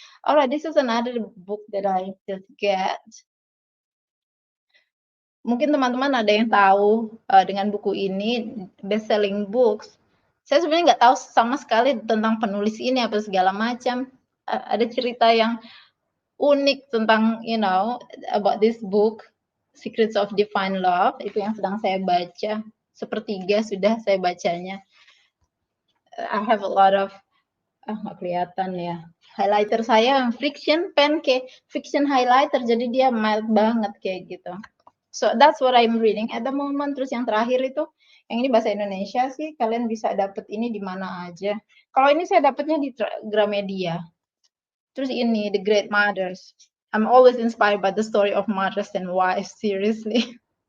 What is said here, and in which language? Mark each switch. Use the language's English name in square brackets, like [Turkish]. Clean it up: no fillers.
[English] Alright, this is another book that I just get. [Indonesian] Mungkin teman-teman ada yang tahu, dengan buku ini, [English] best selling books. [Indonesian] Saya sebenarnya nggak tahu sama sekali tentang penulis ini, apa segala macam. Ada cerita yang unik tentang, [English] about this book, [Indonesian] Secrets of Divine Love, itu yang sedang saya baca. Sepertiga sudah saya bacanya. [English] I have a lot of, [Indonesian] nggak kelihatan ya. Highlighter saya friction pen kayak fiction highlighter, jadi dia mild banget kayak gitu. [English] So that's what I'm reading at the moment. [Indonesian] Terus yang terakhir itu, yang ini bahasa Indonesia sih, kalian bisa dapet ini di mana aja. Kalau ini saya dapetnya di Gramedia. Terus ini, The Great Mothers. [English] I'm always inspired by the story of mothers and wives, seriously.